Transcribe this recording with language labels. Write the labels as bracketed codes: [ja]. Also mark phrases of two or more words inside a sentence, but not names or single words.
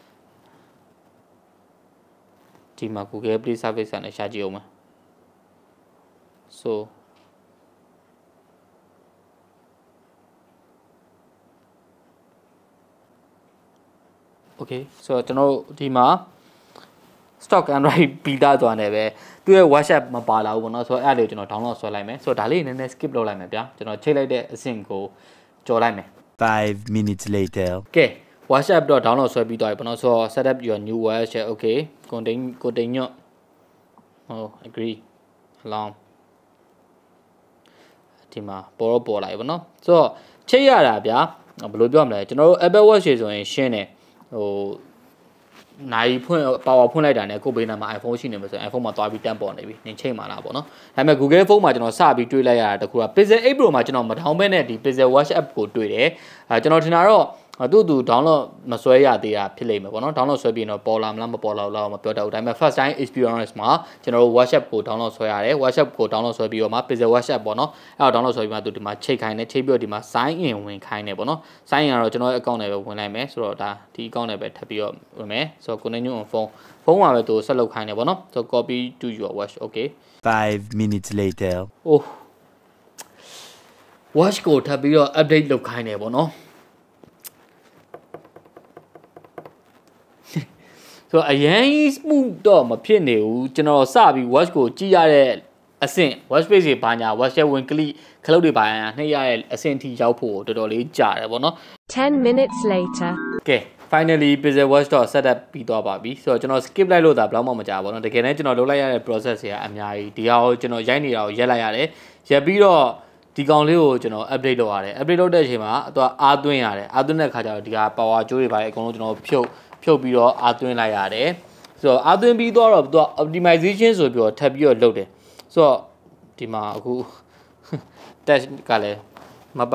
[my] ဒီမှာ Google Play Service နဲ့ရှာကြည့်အောင်မယ်ဆိုokay ဆိုတော့ကျွန်တော်ဒီမှာ stock Android beta သွားနေပဲသူ့ရဲ့ WhatsApp မပါလာဘူးပေါ့နော်ဆိုတော့အဲ့ဒါလေးကိုကျွန်တော် download ဆွဲလိုက်မယ်ဆိုတော့ဒါလေးနည်းနည်း skip လုပ်လိုက်မယ်ဗျာကျွန်တော်ချိန်လိုက်တဲ့အဆင့်ကိုကြော်လိုက်မယ် [en] 5 minutes later [my] ကဲ [en] watch app [my] တော့ download ဆွဲပြီးသွားပြီပေါ့နော်ဆိုတော့ [en] set up your new watch okay continue agree allow [my] ဒီမှာပေါ်လာပြီပေါ့နော်ဆိုတော့ချိတ်ရတာဗျာဘယ်လိုပြောမလဲကျွန်တော်တို့ Apple Watch ဆိုရင်ရှင်းတယ်ဟိုနိုင်ဖွင့် power ဖွင့်လိုက်တာ နဲ့ကိုယ်ဘေးနားမှာ iPhone ရှိနေမှာဆိုရင် iPhone မှာသွားပြီးတန်းပေါ်နေပြီနင်ချိန်မှာလားပေါ့နော်ဒါပေမဲ့ Google phone မှာကျွန်တော်စပြီးတွေးလိုက်ရတာတခုက Pixel 8 Pro မှာကျွန်တော်မ ထောင်းဘဲနဲ့ဒီ Pixel Watch app ကိုတွေ့တယ်ကျွန်တော်ထင်တာတော့သူ download မဆွဲရသေးတာဖြစ်လိမ့်မယ်ပေါ့နော် download ဆွဲပြီးတော့ပေါ်လာမလားမပေါ်လာဘူးလားမပြောတတ်ဘူးဒါပေမဲ့ [en] first time experience [my] မှာကျွန်တော်တို့ [en] watch app [my] ကို download ဆွဲရတယ် [en] watch app [my] ကို download ဆွဲပြီးတော့မှ Pixel Watch app ပေါ့နော်အဲ့တော့ download ဆွဲပြီးမှသူဒီမှာချိန်ခိုင်းတယ်ချိန်ပြီးတော့ဒီမှာ [en] sign in [my] ဝင်ခိုင်းတယ်ပေါ့နော် [en] sign in [my] ကတော့ကျွန်တော်ရဲ့ account နဲ့ပဲဝင်လိုက်မယ်ဆိုတော့ဒါဒီ account နဲ့ပဲထပ်ပြီးတော့ဝင်မယ်ဆိုတော့ [en] continue on phone [my] မှာပဲသူဆက်လုပ်ခိုင်းတယ်ပေါ့နော်ဆိုတော့ [en] copy to your watch okay 5 minutes later [my] oh watch ကိုထပ်ပြီးတော့ update လုပ်ခိုင်းတယ်ပေါ့နော်ဆိုတော့အရင် smooth တော့မဖြစ်နေဘူးကျွန်တော်စပြီး watch ကိုကြည့်ရတဲ့အဆင့် [en] watch face [my] တွေဘာညာ watch ရဲ့ဝင် click ခလုတ်တွေဘာညာနှိပ်ရတဲ့အဆင့်ထိရောက်ဖို့တော်တော်လေးကြာတယ်ပေါ့နော် [en] 10 minutes later okay finally [my] Pixel Watch တော့ [en] set up [my] ပြီးသွားပါပြီဆိုတော့ကျွန်တော် skip လိုက်လို့ဒါဘယ်တော့မှမကြာဘူးပေါ့နော်တကယ်တမ်းကျွန်တော်လုပ်လိုက်ရတဲ့ process တွေကအများကြီးဒီဟာကိုကျွန်တော်ရိုက်နေတာကိုရက်လိုက်ရတယ်ရက်ပြီးတော့ဒီကောင်လေးကိုကျွန်တော် update လုပ်ရတယ် update လုပ်တဲ့အချိန်မှာသူကအားသွင်း ရတယ်အားသွင်းတဲ့ခါကျတော့ဒီဟာ power ကြိုးတွေပါအကုန်လုံးကျွန်တော်ဖြုတ်ပြီးတော့အားသွင်းလိုက်ရတယ်ဆိုတော့အားသွင်းပြီးတော့သူက optimization ဆိုပြီးတော့ထပ်ပြီးတော့လုပ်တယ်ဆိုတော့ဒီမှာအခု test ကလည်းမပတ်